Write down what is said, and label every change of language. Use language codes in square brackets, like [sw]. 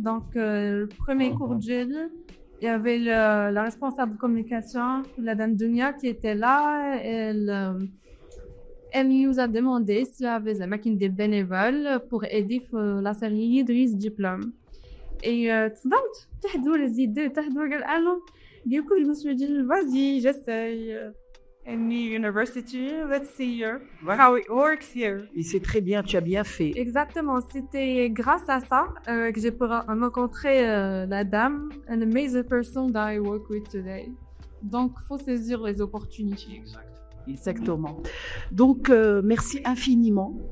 [fr] Donc, le premier cours de GLE, il y avait la responsable communication, la dame Dunia, qui était là. Elle nous a demandé s'il y avait des bénévoles pour aider la série de diplôme. Et tu as les idées, du coup, je me suis dit, vas-y, j'essaye. [en] In the university, let's see how it works here. [fr] Et c'est très bien, tu as bien fait. Exactement, c'était grâce à ça que j'ai pu rencontrer la dame, [en] an amazing person that I work with today. [fr] Donc, faut saisir les opportunités. Exactement. Donc, merci infiniment.